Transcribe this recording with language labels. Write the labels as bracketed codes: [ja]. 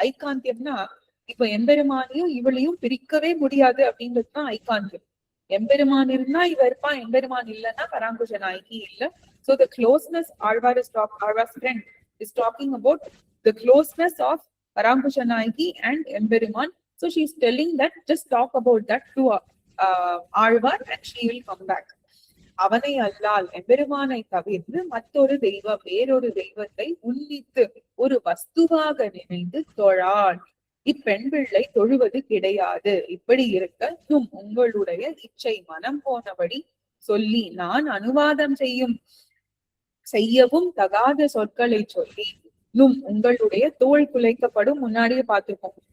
[ta] ஐகாந்தியம்னா இப்ப எம்பெருமானையும் இவளையும் பிரிக்கவே முடியாது அப்படின்றதுதான் ஐகாந்தியம். எம்பெருமான் இருந்தா இவ இருப்பான், எம்பெருமான் இல்லைன்னா பராங்குஷ நாயகி இல்ல. [en] So the closeness, Alvar's friend is talking about the closeness of Parankusha Nayaki and Emberiman. So she's telling that just talk about that to Alvar and she will come back. [ta] அவனை அல்லால் எம்பெருமானை தவிர்த்து மற்றொரு தெய்வம், வேறொரு தெய்வத்தை உன்னித்து ஒரு வஸ்துவாக நினைந்து தொழாள் இப்பெண் பிள்ளை தொழுவது கிடையாது. இப்படி இருக்க உங்களுடைய இச்சை மனம் போனபடி சொல்லி நான் அனுவாதம் செய்யவும் தகாத சொற்களை சொல்லி உங்களுடைய தோல் குலைக்கப்படும். முன்னாடியே பார்த்திருக்கோம்.